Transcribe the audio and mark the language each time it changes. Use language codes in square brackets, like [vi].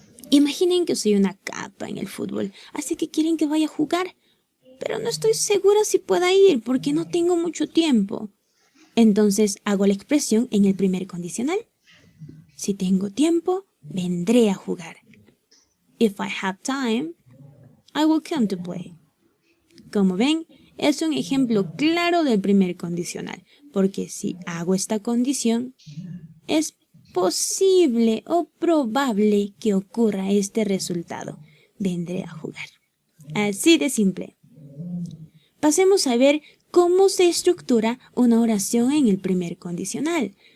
[es] Imaginen que soy una capa en el fútbol, así que quieren que vaya a jugar. Pero no estoy segura si pueda ir porque no tengo mucho tiempo. Entonces hago la expresión en el primer condicional. Si tengo tiempo, vendré a jugar. [en] If I have time, I will come to play. [es] Como ven, es un ejemplo claro del primer condicional, porque si hago esta condición, es posible o probable que ocurra este resultado. Vendré a jugar. Así de simple. Pasemos a ver cómo se estructura una oración en el primer condicional.